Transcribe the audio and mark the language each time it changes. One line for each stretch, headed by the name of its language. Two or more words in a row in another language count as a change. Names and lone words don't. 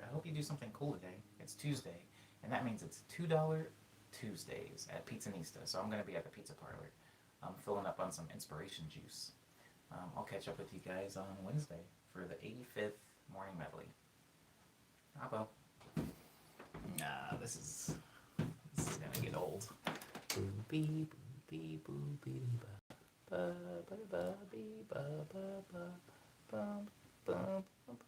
English: I hope you do something cool today. It's Tuesday, and that means it's $2 Tuesdays at Pizzanista. So I'm going to be at the pizza parlor. I'm filling up on some inspiration juice. I'll catch up with you guys on Wednesday for the 85th morning medley. Abo. Nah, this is gonna get old. Boopy boopy boopy ba ba ba ba ba ba ba ba ba. Bum, bum.